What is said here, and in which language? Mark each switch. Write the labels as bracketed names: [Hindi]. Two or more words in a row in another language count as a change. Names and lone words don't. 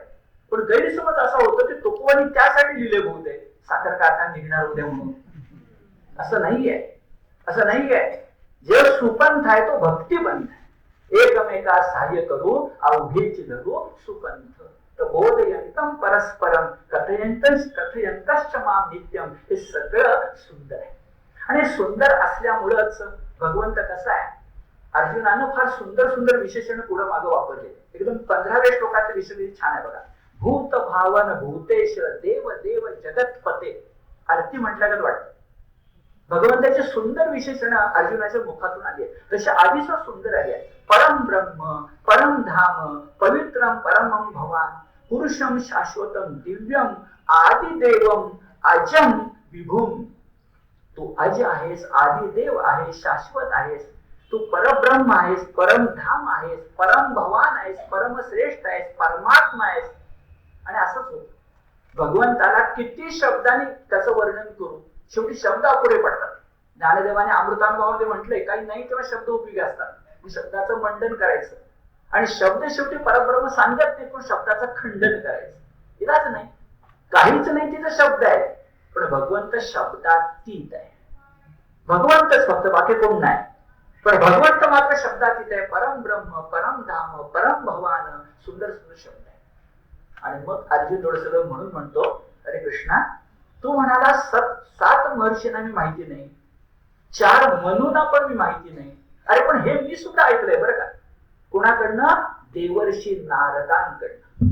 [Marathi] पण गैरसमज असा होतो की तुकोबांनी त्यासाठी लिहिले बहुतेक साखर कारखाना निघणार उद्या म्हणून. असं नाहीये, असं नाहीये. जे सुपंथ आहे तो भक्तिपंथ आहे. एकमेका सहाय्य करू अवघेच धरू सुपंथ. [Sanskrit] तर बोधयंतम परस्परम कथयंतश्च माम नित्यम, [Marathi] हे सगळं सुंदर आहे. आणि सुंदर असल्यामुळंच भगवंत कसा आहे, अर्जुनानं फार सुंदर सुंदर विशेषण पुढे मागं वापरले. एकदम 15व्या श्लोकाचे विशेषण छान आहे बघा. [Sanskrit] भूत भावन भूतेश देव देव जगतपते. [Marathi] आरती म्हटल्यागत वाटतं. भगवंताचे सुंदर विशेषण अर्जुनाच्या मुखातून आली आहे. तसे आधीच सुंदर आली आहे. [Sanskrit] परम ब्रह्म, परम धाम, पवित्रम परमम भवान, पुरुषम शाश्वतम दिव्यम, आदिदेवम अजम विभुम. [Marathi] तू अज आहेस, आदिदेव आहेस, शाश्वत आहेस, तू परब्रह्म आहेस, परमधाम आहेस, परम भवान आहेस, परमश्रेष्ठ आहेस, परमात्मा आहेस. आणि असंच होत. भगवंताला किती शब्दांनी त्याचं वर्णन करू, शेवटी शब्द अपुरे पडतात. ज्ञानदेवाने अमृतानुभवामध्ये म्हटलंय, काही नाही तेव्हा शब्द उपयोगी असतात. शब्दाचं मंडन करायचं आणि शब्द शेवटी परब्रह्म सांगत नाही, पण शब्दाचं खंडन करायचं. इलाच नाही, काहीच नाही तिथं शब्द आहे, पण भगवंत शब्दातीत आहे. भगवंतच फक्त, बाकी कोण नाही. पण भगवंत मात्र शब्दातीत आहे. [Sanskrit] परम ब्रह्म, परम धाम, परम भवान, [Marathi] सुंदर सुंदर शब्द आहे. आणि मग अर्जुन थोडं म्हणून म्हणतो, अरे कृष्णा, तू म्हणाला 7 महर्षींना मी माहिती नाही, 4 मनूंना पण मी माहिती नाही. अरे पण हे मी सुद्धा ऐकलंय बरं का. कोणाकडनं? देवर्षी नारदांकडनं.